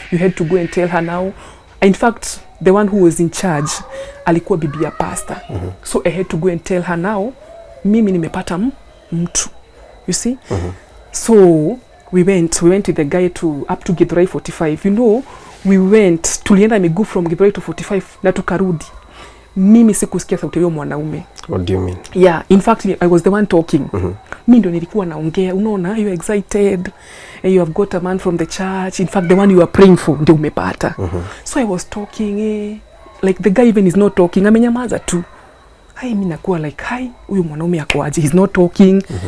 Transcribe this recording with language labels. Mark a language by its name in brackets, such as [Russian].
[English] You had to go and tell her now. In fact, the one who was in charge alikuwa bibi ya pastor. So I had to go and tell her now, mimi nimepata mtu. You see? So we went with the guy up to Githurai 45. You know, tulienda miguu from Githurai to 45 na tukarudi. [Swahili] Mimi sikusikia sauti ya mwanaume. [English] What do you mean? Yeah, in fact I was the one talking. Mimi ndio nilikuwa naongea, unaona, you are excited. You have got a man from the church. In fact the one you are praying for ndio umepata. So I was talking, like the guy even is not talking, amenyamaza tu. [Swahili] Mimi nakuwa like, huyu mwanaume yako aje? He's not talking.